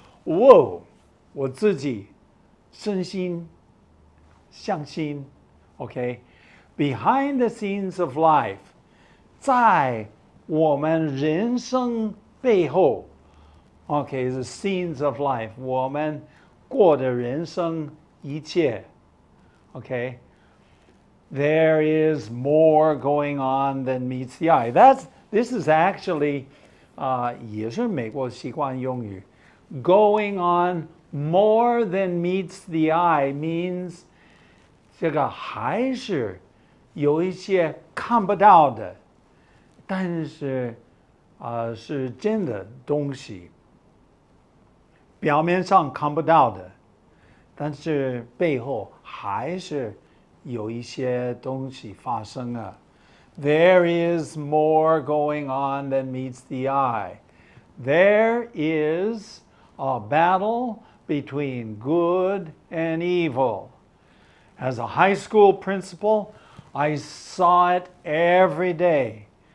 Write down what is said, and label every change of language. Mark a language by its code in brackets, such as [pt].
[en] Whoa, [zh] 我自己深信相信 [en] okay, behind the scenes of life, [zh] 在我们人生背后 [en] okay, the scenes of life, [zh] 我们过的人生一切 [en] okay, there is more going on than meets the eye. This is actually [zh] 也是美国习惯用语 [en] going on more than meets the eye means [zh] 这个还是有一些看不到的，但是是真的东西，表面上看不到的，但是背后还是有一些东西发生啊。 [en] there is more going on than meets the eye. There is a battle between good and evil. As a high school principal, I saw it every day.